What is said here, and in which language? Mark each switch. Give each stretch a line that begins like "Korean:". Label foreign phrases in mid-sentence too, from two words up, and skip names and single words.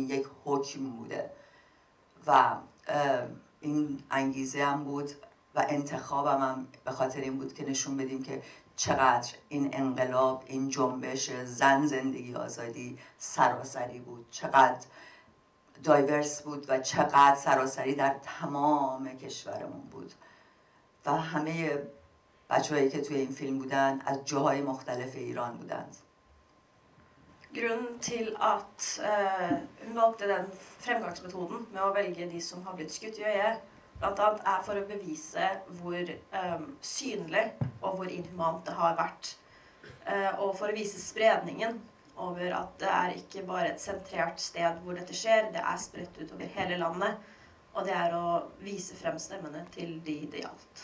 Persian: این یک حکم بوده و این انگیزه هم بود و انتخابم هم به خاطر این بود که نشون بدیم که چقدر این انقلاب، این جنبش زن زندگی آزادی سراسری بود، چقدر دایورس بود و چقدر سراسری در تمام کشورمون بود و همه بچه‌هایی که توی این فیلم بودن از جاهای مختلف ایران بودند.
Norwegian: Grunnen til at hun valgte den fremgangsmetoden med å velge de som har blitt skutt i øyet, blant annet for å bevise hvor synlig og hvor inhumant det har vært, og for å vise spredningen over at det ikke bare et sentrert sted hvor dette skjer, det spredt ut over hele landet, og det å vise frem stemmene til de det gjaldt.